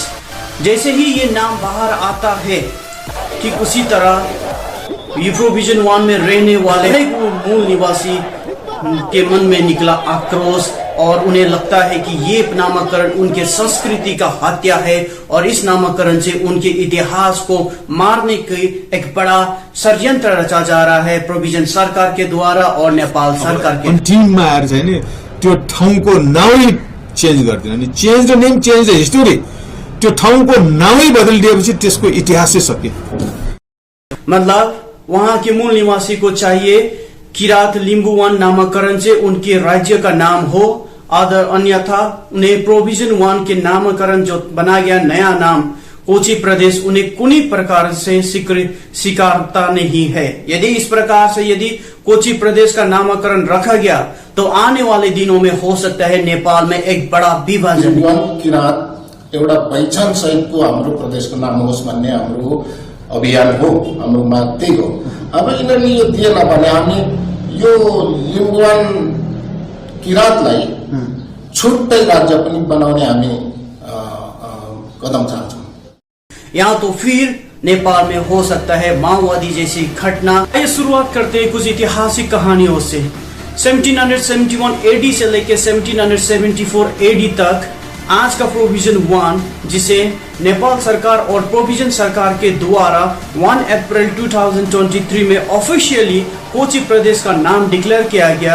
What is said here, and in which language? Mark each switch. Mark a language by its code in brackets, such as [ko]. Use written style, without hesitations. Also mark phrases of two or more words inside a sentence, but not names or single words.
[hi] जैसे ही ये नाम बाहर आता है ठीक उसी तरह ये प्रोविजन 1 में रहने वाले मूल निवासी के मन में निकला आक्रोश और उन्हें लगता है कि ये नामकरण उनके संस्कृति का हत्या है और इस नामकरण से उनके इतिहास को मारने की एक बड़ा षड्यंत्र रचा जा रहा है प्रोविजन सरकार के द्वारा और नेपाल सरकार के। [ne] अन्तिममा आएर चाहिँ नि त्यो ठाउँको नामै चेन्ज गर्दैन अनि [en] change the name change the history, [ne] त्यो ठाउँको नामै बदलिदिएपछि त्यसको इतिहासै सकियो। [hi] मतलब वहां के मूल निवासी को चाहिए किरात लिंबुवान नामकरण से उनके राज्य का नाम हो, अन्यथा उन्हें प्रोविजन 1 के नामकरण जो बना गया नया नाम कोची प्रदेश उन्हें कुनी प्रकार से स्वीकारता नहीं है। यदि इस प्रकार से यदि कोची प्रदेश का नामकरण रखा गया तो आने वाले दिनों में हो सकता है नेपाल में एक बड़ा विभाजन। [ne] किरात एउटा पहिचान सहितको हाम्रो प्रदेशको नाम होस् भन्ने हाम्रो अभियान हो, हाम्रो माग त्यही हो। अब यिनीहरूले यो दिएन भने हामी यो लिम्बुवान किरातलाई छुट्टै राज्य पनि बनाउने हामी कदम चाहन्छौँ। [hi] यहाँ तो फिर नेपाल में हो सकता है माओवादी जैसी घटना। ये शुरुआत करते हैं कुछ ऐतिहासिक कहानियों से। 1771 एडी से लेकर 1774 एडी तक आज का प्रोविजन 1 जिसे नेपाल सरकार और प्रोविजन सरकार के द्वारा 1 अप्रैल 2023 में ऑफिशियली कोची प्रदेश का नाम डिक्लेयर किया गया।